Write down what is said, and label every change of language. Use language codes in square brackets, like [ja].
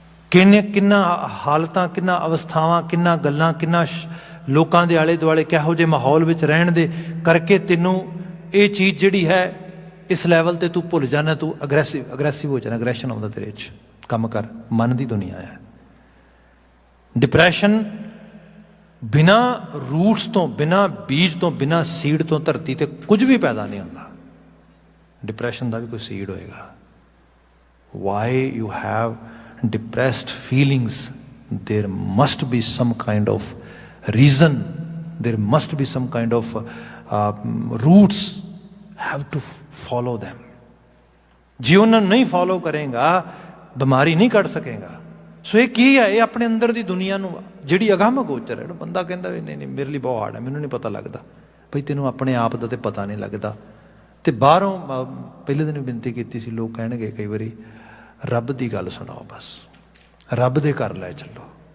[pa] ਕਿੰਨਾ ਹਾਲਤਾਂ, ਕਿੰਨਾ ਅਵਸਥਾਵਾਂ, ਕਿੰਨਾ ਗੱਲਾਂ, ਕਿੰਨਾ ਲੋਕਾਂ ਦੇ ਆਲੇ ਦੁਆਲੇ ਕਿਹੋ ਜਿਹੇ ਮਾਹੌਲ ਵਿੱਚ ਰਹਿਣ ਦੇ ਕਰਕੇ ਤੈਨੂੰ ਇਹ ਚੀਜ਼ ਜਿਹੜੀ ਹੈ ਇਸ ਲੈਵਲ ਤੇ ਤੂੰ ਭੁੱਲ ਜਾਣਾ, ਤੂੰ ਅਗਰੈਸਿਵ ਹੋ ਜਾਣਾ, ਅਗਰੈਸ਼ਨ ਆਉਂਦਾ ਤੇਰੇ 'ਚ। ਕੰਮ ਕਰ, ਮਨ ਦੀ ਦੁਨੀਆ ਹੈ। ਡਿਪਰੈਸ਼ਨ ਬਿਨਾਂ ਰੂਟਸ ਤੋਂ, ਬਿਨਾਂ ਬੀਜ ਤੋਂ, ਬਿਨਾਂ ਸੀਡ ਤੋਂ ਧਰਤੀ ਤੇ ਕੁਝ ਵੀ ਪੈਦਾ ਨਹੀਂ ਹੁੰਦਾ। ਡਿਪਰੈਸ਼ਨ ਦਾ ਵੀ ਕੋਈ ਸੀਡ ਹੋਏਗਾ। [en] Why you have depressed feelings, there must be some kind of reason, there must be some kind of roots, have to follow them। [pa] ਜੇ ਉਹਨਾਂ ਨੂੰ ਨਹੀਂ ਫੋਲੋ ਕਰੇਗਾ ਬਿਮਾਰੀ ਨਹੀਂ ਕੱਢ ਸਕੇਗਾ। ਸੋ ਇਹ ਕੀ ਹੈ? ਇਹ ਆਪਣੇ ਅੰਦਰ ਦੀ ਦੁਨੀਆ ਨੂੰ ਜਿਹੜੀ ਅਗੰਮ ਗੋਚਰ ਹੈ। ਬੰਦਾ ਕਹਿੰਦਾ ਵੀ ਨਹੀਂ ਮੇਰੇ ਲਈ ਬਹੁਤ ਹਾਰਡ ਹੈ, ਮੈਨੂੰ ਨਹੀਂ ਪਤਾ ਲੱਗਦਾ। ਬਈ ਤੈਨੂੰ ਆਪਣੇ ਆਪ ਦਾ ਤੇ ਪਤਾ ਨਹੀਂ ਲੱਗਦਾ, ਤੇ ਬਾਹਰੋਂ ਪਹਿਲੇ ਦਿਨ ਬੇਨਤੀ ਕੀਤੀ ਸੀ, ਲੋਕ ਕਹਿਣਗੇ ਕਈ ਵਾਰੀ ਰੱਬ ਦੀ ਗੱਲ ਸੁਣਾਓ, ਬਸ ਰੱਬ ਦੇ ਘਰ ਲੈ ਚੱਲੋ।